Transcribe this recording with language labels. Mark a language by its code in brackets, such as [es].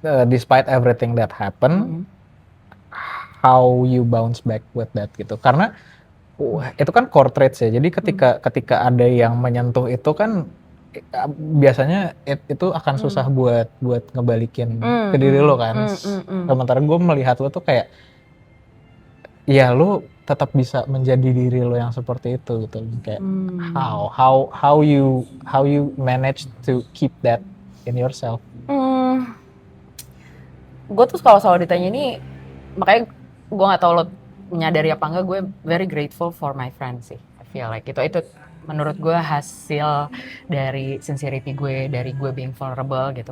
[en] Despite everything that happened, how you bounce back with that gitu. [id] Karena itu kan core traits ya. Jadi ketika ada yang menyentuh itu kan biasanya itu akan susah buat ngebalikin ke diri lo kan. Sementara gue melihat lo tuh kayak, ya lo tetap bisa menjadi diri lo yang seperti itu gitu. [en] Kayak how you manage to keep that in yourself. [id] Gue tuh kalau selalu ditanya ini, makanya gue nggak tahu lo menyadari apa enggak, gue [en] very grateful for my friends [id] sih. [en] I feel like [id] itu menurut gue hasil dari sincerity gue, dari gue [en] being vulnerable [id] gitu.